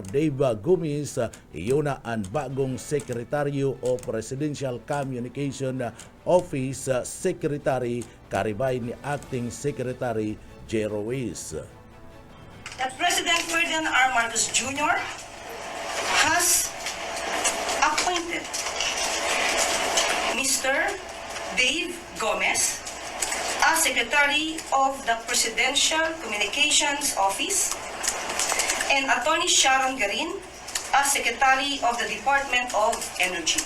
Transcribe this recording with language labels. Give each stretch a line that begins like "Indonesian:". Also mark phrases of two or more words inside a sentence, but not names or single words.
Bikol: Dave Gomez iyon na ang bagong sekretaryo o Presidential Communication Office Secretary karibay ni Acting Secretary Jero S.
English: That President Ferdinand R. Marcos Jr. has appointed Mr. Dave Gomez as Secretary of the Presidential Communications Office and Attorney Sharon Garin as Secretary of the Department of Energy.